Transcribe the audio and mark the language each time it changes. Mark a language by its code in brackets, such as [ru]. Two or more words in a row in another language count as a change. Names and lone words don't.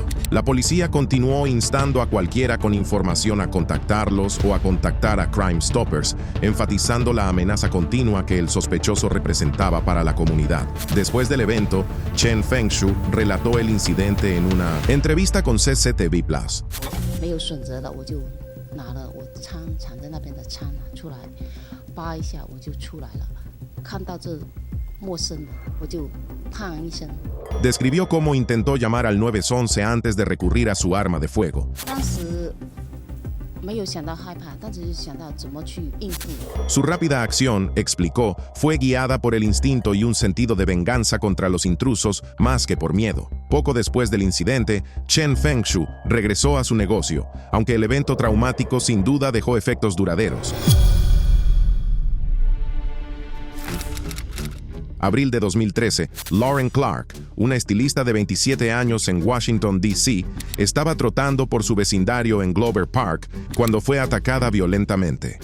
[es] La policía continuó instando a cualquiera con información a contactarlos o a contactar a Crime Stoppers, enfatizando la amenaza continua que el sospechoso representaba para la comunidad. Después del evento, Chen Fengshu relató el incidente en una entrevista con CCTV Plus. [zh] 没有选择了，我就拿了我枪藏在那边的枪拿出来，扒一下我就出来了，看到这陌生的，我就砰一声。 [es] Describió cómo intentó llamar al 911 antes de recurrir a su arma de fuego. [zh] 当时没有想到害怕，但只是想到怎么去应付。 [es] Su rápida acción, explicó, fue guiada por el instinto y un sentido de venganza contra los intrusos más que por miedo. Poco después del incidente, Chen Fengshu regresó a su negocio, aunque el evento traumático sin duda dejó efectos duraderos. Abril de 2013, Lauren Clark, una estilista de 27 años en Washington, D.C., estaba trotando por su vecindario en Glover Park cuando fue atacada violentamente.